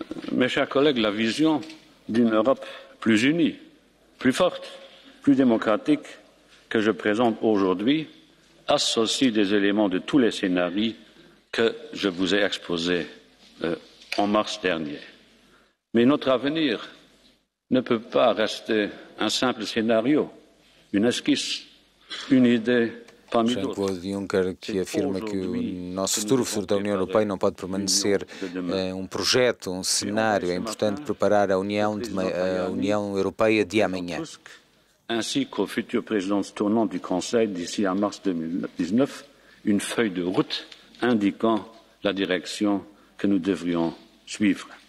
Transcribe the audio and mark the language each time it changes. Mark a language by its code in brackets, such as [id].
[fr] Mes chers collègues, la vision d'une Europe plus unie, plus forte, plus démocratique que je présente aujourd'hui associe des éléments de tous les scénarios que je vous ai exposés en mars dernier. Mais notre avenir ne peut pas rester un simple scénario, une esquisse, une idée. [pt] Jean-Claude Juncker, que afirma que o nosso futuro, o futuro da União Europeia, não pode permanecer um projeto, um cenário. É importante preparar a União Europeia de amanhã. [fr] Ainsi qu'aux futures présidences tournantes du Conseil d'ici à mars 2019, une feuille de route indiquant la direction que nous devrions suivre.